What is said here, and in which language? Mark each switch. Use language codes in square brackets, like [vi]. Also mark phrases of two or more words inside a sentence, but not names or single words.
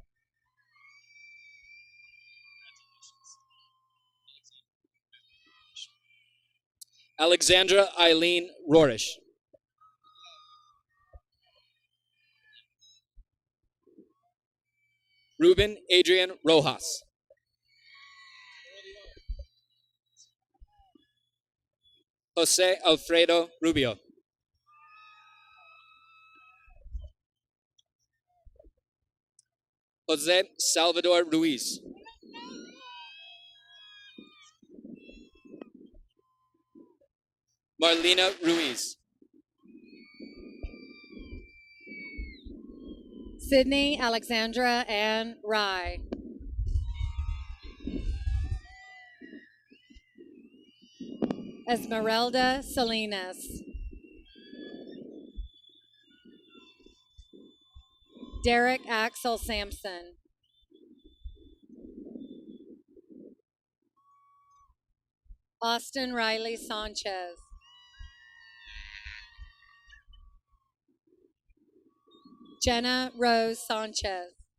[en] Alexandra Eileen Rorish. Ruben Adrian Rojas. Jose Alfredo Rubio. Jose Salvador Ruiz. Marlena Ruiz. Sydney Alexandra Ann Rye. Esmeralda Salinas. Derek Axel Sampson. Austin Riley Sanchez. Jenna Rose Sanchez.